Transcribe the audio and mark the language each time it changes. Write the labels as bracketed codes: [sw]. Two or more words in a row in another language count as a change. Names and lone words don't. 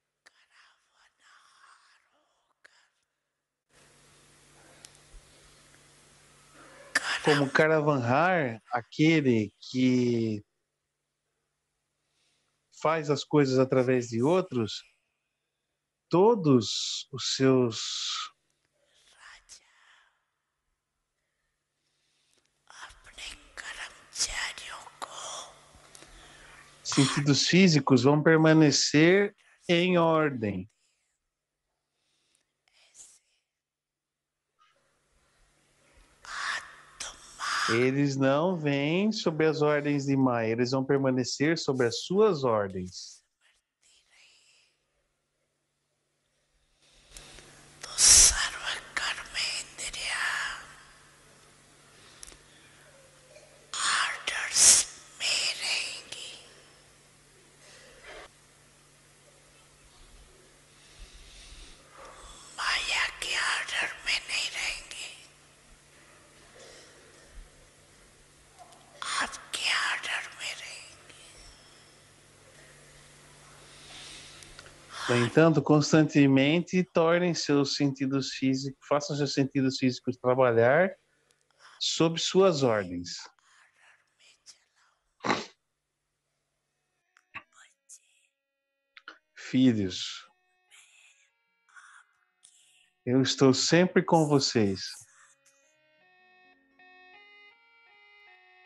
[pt] como Karavanhar, aquele que faz as coisas através de outros, todos os seus [hi] अपने कर्मचारियों को [pt] sentidos físicos vão permanecer em ordem. Eles não vêm sob as ordens de Maya, eles vão permanecer sob as suas ordens. [hi] तो सर्व कर्मेंद्रिया ऑर्डर्स में रहेंगी माया के ऑर्डर में नहीं रहेंगी आपके ऑर्डर में रहेंगी [pt] No entanto, constantemente tornem seus sentidos físicos, façam seus sentidos físicos trabalhar sob suas ordens. Filhos, eu estou sempre com vocês.